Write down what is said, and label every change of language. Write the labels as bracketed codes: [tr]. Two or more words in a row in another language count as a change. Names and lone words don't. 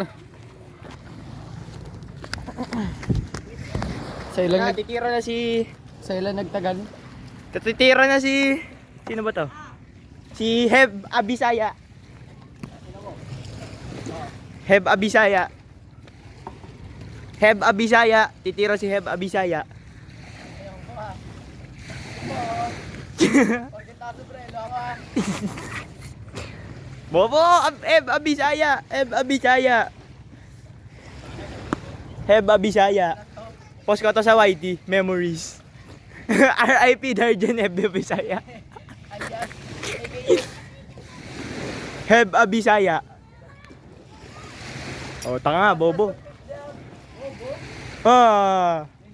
[tl] Sa ilang, Titira na si... sa ilang nagtagal? Titira na si... Sino ba to? Si Heb Abisaya. Heb Abisaya. Heb Abisaya. Titira si Heb Abisaya. Bobo! Heb Abisaya! Heb Abisaya! Heb Abisaya. Post ko to sa YT. Memories. RIP Dargen Heb Abisaya. Heb Abisaya. Oh, tanga nga, bobo. Ah.